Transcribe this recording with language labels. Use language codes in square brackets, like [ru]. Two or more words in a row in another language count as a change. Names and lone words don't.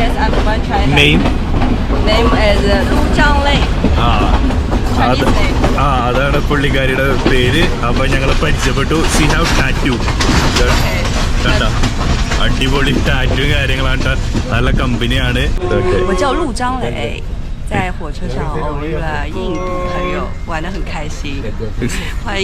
[ml] നെയിം അതാണ് പുള്ളിക്കാരിയുടെ പേര്. അപ്പൊ ഞങ്ങൾ പരിചയപ്പെട്ടു. [en] she have tattoo [ml] കണ്ട, അടിപൊളി ടാറ്റു കാര്യങ്ങളാണ്, നല്ല കമ്പനിയാണ്. [zh] 我叫陆张磊，在火车上偶遇了印度朋友，玩得很开心。欢迎。